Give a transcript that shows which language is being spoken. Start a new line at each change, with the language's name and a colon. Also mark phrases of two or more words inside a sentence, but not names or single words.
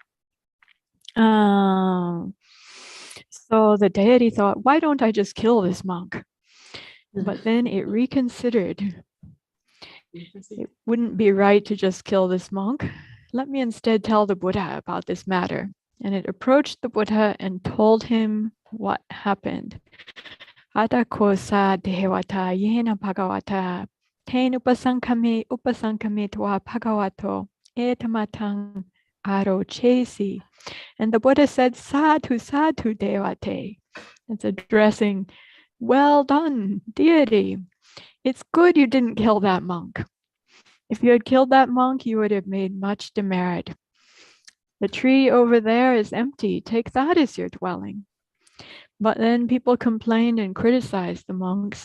English: So the deity thought, why don't I just kill this monk? But then it reconsidered. It wouldn't be right to just kill this monk. Let me instead tell the Buddha about this matter. And it approached the Buddha and told him what happened.
Pali: Atakosa devata yena bhagavata ten upasankame tva bhagavato etamatang arochesi.
English: And the Buddha said,
Pali: "Sadhu, sadhu devate."
English: It's addressing, well done, deity. It's good you didn't kill that monk. If you had killed that monk, you would have made much demerit. The tree over there is empty. Take that as your dwelling. But then people complained and criticized the monks.